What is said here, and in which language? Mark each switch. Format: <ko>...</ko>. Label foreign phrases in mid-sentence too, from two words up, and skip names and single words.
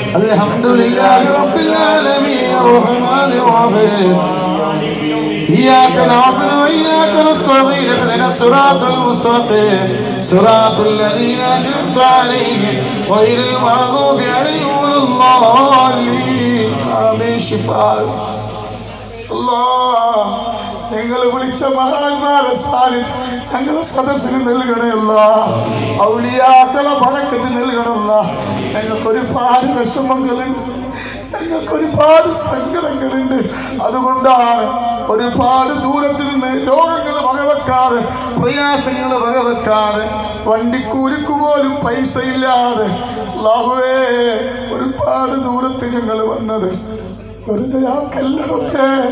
<ar>الحمد لله رب العالمين الرحمن الرحيم إياك نعبد وإياك نستعين اهدنا الصراط المستقيم صراط الذين أنعمت عليهم غير المغضوب عليهم ولا الضالين آمين شفاء</ar> <ml>الله ഞങ്ങൾ വിളിച്ച മഹാന്മാരെ സാന്നിധ്യം ഞങ്ങളെ സദസ്സിന് നൽകണമല്ല ഔലിയാക്കളെ ബറക്കത്ത് നൽകണമല്ല ഞങ്ങൾക്ക് ഒരുപാട് വിഷമങ്ങളുണ്ട് ഞങ്ങൾക്ക് ഒരുപാട് സങ്കടങ്ങളുണ്ട് അതുകൊണ്ടാണ് ഒരുപാട് ദൂരത്തിൽ നിന്ന് രോഗങ്ങൾ വകവെക്കാതെ പ്രയാസങ്ങൾ വകവെക്കാതെ വണ്ടിക്കൂലിക്ക് പോലും പൈസ ഇല്ലാതെ അല്ലാഹുവേ ഒരുപാട് ദൂരത്തിൽ ഞങ്ങൾ വന്നത് വെറുതെ ആക്കല്ലറൊക്കെ</ml>